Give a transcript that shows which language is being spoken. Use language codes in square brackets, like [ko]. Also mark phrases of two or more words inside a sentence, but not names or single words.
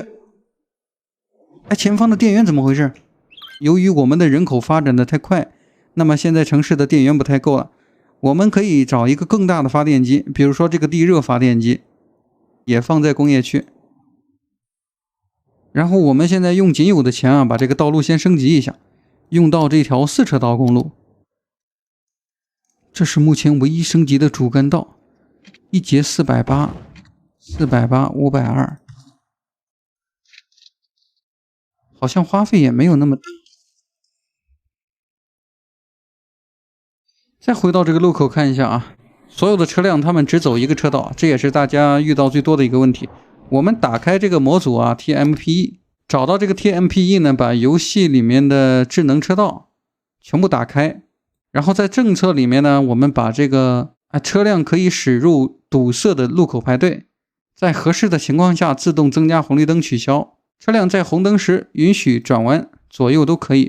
[zh] 哎，前方的電源怎麼回事？由於我們的人口發展的太快，那麼現在城市的電源不太夠了。我們可以找一個更大的發電機，比如說這個地熱發電機，也放在工業區。然後我們現在用仅有的錢啊，把这個道路先升級一下，用到这条4车道公路。这是目前唯一升级的主干道，一节480、520，好像花費也沒有那麼大。再回到這個路口看一下啊，所有的車輛他們只走一個車道，這也是大家遇到最多的一個問題。我們打開這個模組啊 ，TMPE， 找到這個 TMPE 呢，把遊戲裡面的智能車道全部打開，然後在政策裡面呢，我們把這個車輛可以駛入堵塞的路口排隊，在合適的情況下自動增加紅綠燈取消，車輛在紅燈時允許轉彎，左右都可以。